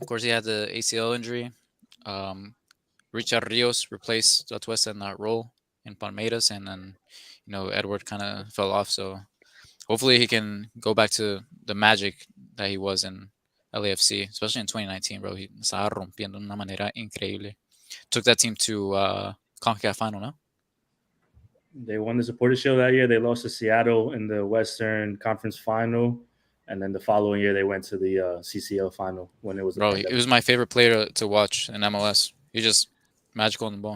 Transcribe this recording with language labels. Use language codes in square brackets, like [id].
[en] Of course, he had the ACL injury. Richard Rios replaced Atuesta in that role in Palmeiras, and then, you know, Edward kind of fell off. So hopefully he can go back to the magic that he was in LAFC, especially in 2019, bro. [es] He estaba rompiendo de una manera increíble. [en] Took that team to CONCACAF final, no? They won the Supporters Shield that year. They lost to Seattle in the Western Conference final. And then the following year, they went to the CCL final when it was. Bro, he was my favorite player to watch in MLS. He's just magical on the ball.